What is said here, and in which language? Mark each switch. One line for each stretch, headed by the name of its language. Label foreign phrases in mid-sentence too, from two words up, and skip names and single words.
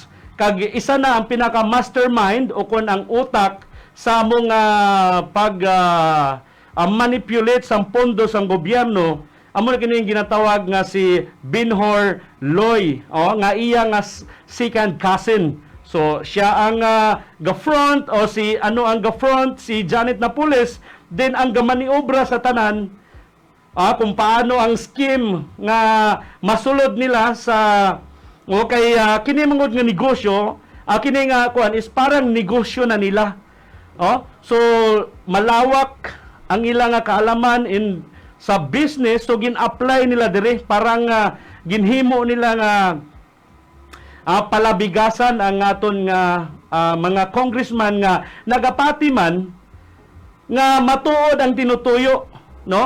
Hiligaynon: Kag isa na ang pinaka mastermind o kun ang utak sa among manipulate sa pondo sa gobyerno. Amo na kini ginatawag nga si Binhor Loy, nga iya nga second cousin. So siya ang ga-front o si ang ga-front si Janet Napoles, then ang gamaniobra sa tanan kung paano ang scheme nga masulod nila sa kay kini mangod nga negosyo, kini nga kuan is parang negosyo na nila. So malawak ang ilang kaalaman in sa business, so gin-apply nila dire, parang ginhimo nila nga palabigasan ang aton nga mga congressman nga nagapati man nga matuod ang tinutuyo, no?